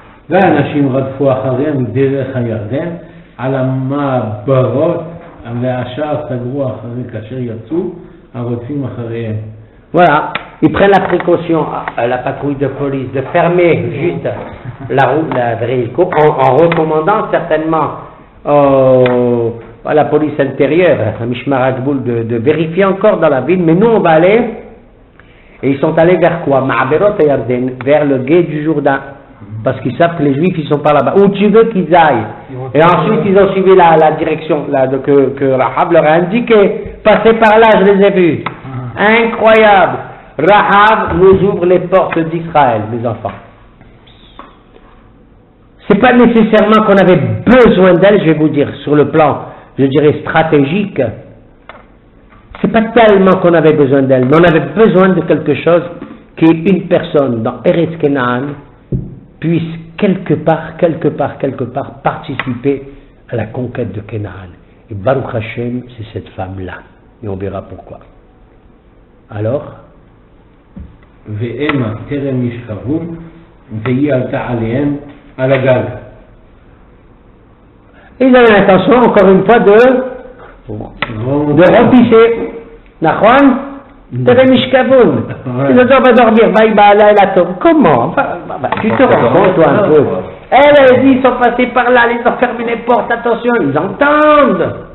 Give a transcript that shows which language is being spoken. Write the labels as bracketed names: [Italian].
[Hebrew] ואנשים רדפו אחריהם דרך הירדן, על המעברות והשאר סגרו אחרי כאשר יצאו הרודפים אחריהם. [French] Voilà, ils prennent la précaution, la patrouille de police, de fermer juste la route, la Jéricho, en recommandant certainement à la police intérieure, à Mishmar Agboul, de vérifier encore dans la ville, mais nous on va aller, et ils sont allés vers quoi? Ma'aberot et Yarden, vers le gué du Jourdain, parce qu'ils savent que les Juifs ils sont par là-bas, où tu veux qu'ils aillent, et ensuite ils ont suivi la direction que Rahab leur a indiqué, passez par là, je les ai vus. Incroyable. Rahab nous ouvre les portes d'Israël, mes enfants. C'est pas nécessairement qu'on avait besoin d'elle, je vais vous dire, sur le plan, je dirais, stratégique. C'est pas tellement qu'on avait besoin d'elle, mais on avait besoin de quelque chose qu'une personne dans Eretz Kenaan puisse quelque part participer à la conquête de Kenaan. Et Baruch Hashem, c'est cette femme-là. Et on verra pourquoi. Alors, [Hebrew] ואמה טרם ישכבו, והיא עלתה עליהם על הגג. [French] Ils avaient l'intention, encore une fois, de repisser. Nachon, Terem Ishkavoun. Ils ont dit, on va dormir, bye bye, là, elle attend. Comment? Tu te rends compte, toi, un peu. Elle a dit, ils sont passés par là, ils ont fermé les portes, attention, ils entendent.